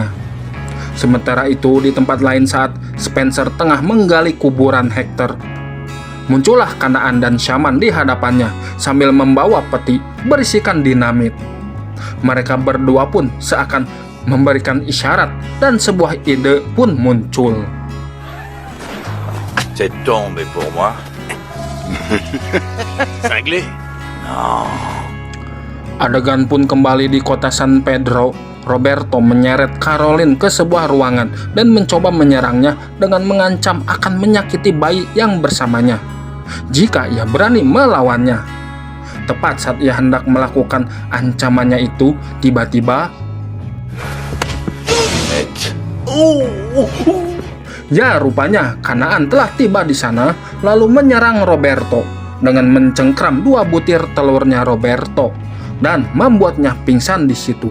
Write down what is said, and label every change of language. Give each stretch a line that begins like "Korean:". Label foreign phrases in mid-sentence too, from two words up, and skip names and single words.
Indonesian: Sementara itu di tempat lain, saat Spencer tengah menggali kuburan Hector, muncullah Kanaan dan Shaman di hadapannya sambil membawa peti berisikan dinamit. Mereka berdua pun seakan memberikan isyarat dan sebuah ide pun muncul.
French: Cette tombe est pour moi. Cinglé?
Indonesian: Adegan pun kembali di kota San Pedro. Roberto menyeret Caroline ke sebuah ruangan dan mencoba menyerangnya dengan mengancam akan menyakiti bayi yang bersamanya jika ia berani melawannya. Tepat saat ia hendak melakukan ancamannya itu, tiba-tiba ya, rupanya Kanaan telah tiba di sana lalu menyerang Roberto dengan mencengkram 2 butir telurnya Roberto dan membuatnya pingsan di situ.